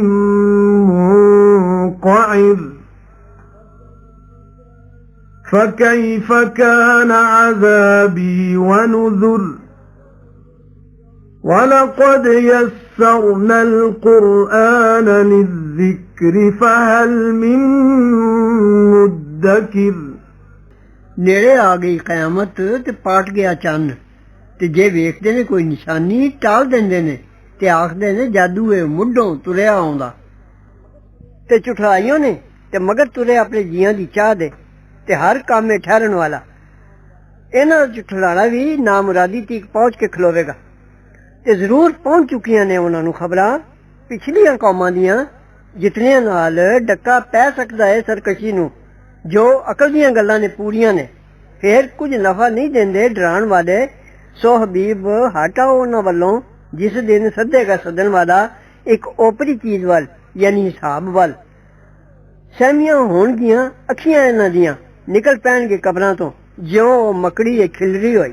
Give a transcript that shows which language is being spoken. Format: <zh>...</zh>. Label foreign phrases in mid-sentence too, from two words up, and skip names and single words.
<ar>منقعر فكيف كان عذابي ونذر ولقد يسرنا القرآن للذكر فهل من مدكر</ar> <pa>نੇੜੇ ਆ ਗਈ قیامت ਤੇ ਪਾਟ ਗਿਆ ਚੰਨ ਤੇ ਜੇ ਵੇਖਦੇ ਨੇ ਕੋਈ ਨਿਸ਼ਾਨੀ ਟਾਲ ਦਿੰਦੇ ਨੇ ਤੇ ਆਖਦੇ ਨੇ ਜਾਦੂ ਏ ਮੁੱਢੋਂ ਤੁਰਿਆ ਆਉਂਦਾ ਤੇ ਝੁਠਲਾਈਆਂ ਨੇ ਤੇ ਮਗਰ ਤੁਰੇ ਆਪਣੇ ਜੀਆਂ ਦੀ ਚਾਹ ਦੇ ਤੇ ਹਰ ਕੰਮ ਏ ਠਹਿਰਨ ਵਾਲਾ. ਇਹਨਾਂ ਦਾ ਝੁਠਲਾਣਾ ਵੀ ਨਾਮੁਰਾਦੀ ਤੀਕ ਪਹੁੰਚ ਕੇ ਖਲੋਵੇਗਾ ਤੇ ਜ਼ਰੂਰ ਪਹੁੰਚ ਚੁੱਕੀਆਂ ਨੇ ਉਹਨਾਂ ਨੂੰ ਖਬਰਾਂ ਪਿਛਲੀਆਂ ਕੌਮਾਂ ਦੀਆਂ ਜਿਤਨਿਆਂ ਨਾਲ ਡੱਕਾ ਪੈ ਸਕਦਾ ਹੈ ਸਰਕਸ਼ੀ ਨੂੰ, ਜੋ ਅਕਲ ਦੀਆਂ ਗੱਲਾਂ ਨੇ ਪੂਰੀਆਂ ਨੇ, ਫਿਰ ਕੁਛ ਨਫਾ ਨਹੀਂ ਦੇਂਦੇ ਡਰਾਣ ਵਾਲੇ। ਸੋ ਹਬੀਬ ਹਟਾਓ ਉਨ੍ਹਾਂ ਵੱਲੋਂ ਜਿਸ ਦਿਨ ਸੱਦੇਗਾ ਸੱਦਣ ਵਾਲਾ ਇੱਕ ਓਪਰੀ ਚੀਜ਼ ਵੱਲ ਯਾਨੀ ਹਿਸਾਬ ਵੱਲ। ਸਹਿਮੀਆਂ ਹੋਣਗੀਆਂ ਅੱਖੀਆਂ ਇਨ੍ਹਾਂ ਦੀਆਂ ਨਿਕਲ ਪੈਣਗੇ ਕਬਰਾਂ ਤੋਂ ਜਿਉਂ ਮਕੜੀ ਖਿਲਰੀ ਹੋਈ।</pa>